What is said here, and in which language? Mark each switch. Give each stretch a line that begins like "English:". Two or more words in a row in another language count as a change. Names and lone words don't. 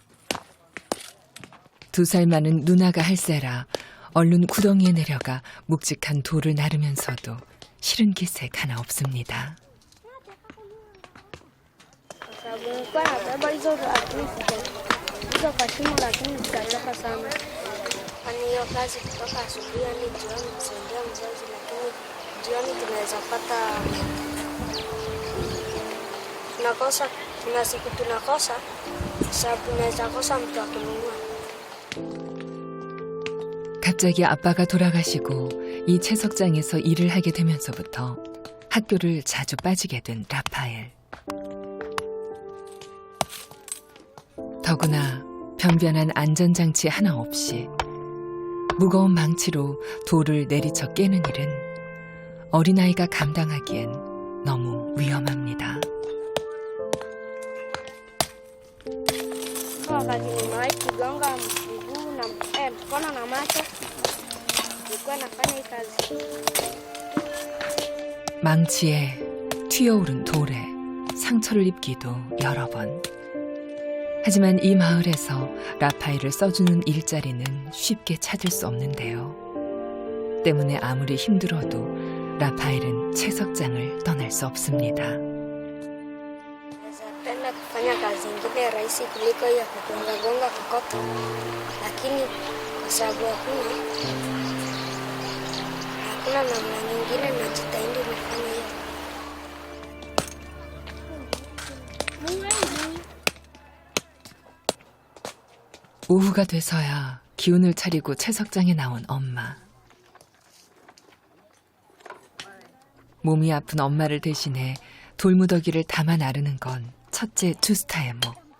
Korean: 2살 많은 누나가 할세라 얼른 구덩이에 내려가 묵직한 돌을 나르면서도 싫은 기색 하나 없습니다.
Swahili: Nilikuwa nabeba hizo lakini hizo kwa shimo, lakini zikachoka sana. Fanya hiyo kazi kutoka asubuhi hadi jioni kusaidia mzazi, lakini jioni tunaweza pata tunakosa, kuna siku tunakosa sababu tunaweza kosa mtu wa kununua.
Korean: 갑자기 아빠가 돌아가시고 이 채석장에서 일을 하게 되면서부터 학교를 자주 빠지게 된 라파엘. 더구나 변변한 안전장치 하나 없이 무거운 망치로 돌을 내리쳐 깨는 일은 어린아이가 감당하기엔 너무 위험합니다.
Swahili: Wakati nimewahi kugonga mguu na mkono na macho, nilikuwa nafanya hii kazi.
Korean: 망치에 튀어오른 돌에 상처를 입기도 여러 번. 하지만 이 마을에서 라파엘을 써주는 일자리는 쉽게 찾을 수 없는데요. 때문에 아무리 힘들어도 라파엘은 채석장을 떠날 수 없습니다.
Swahili: Napenda kufanya kazi ingine rahisi kuliko hiyo kugonga kokoto, lakini kwa sababu hakuna namna nyingine, najitahidi nifanye hiyo.
Korean: 오후가 돼서야 기운을 차리고 채석장에 나온 엄마. 몸이 아픈 엄마를 대신해 돌무더기를 담아 나르는 건 첫째 주스타의 목.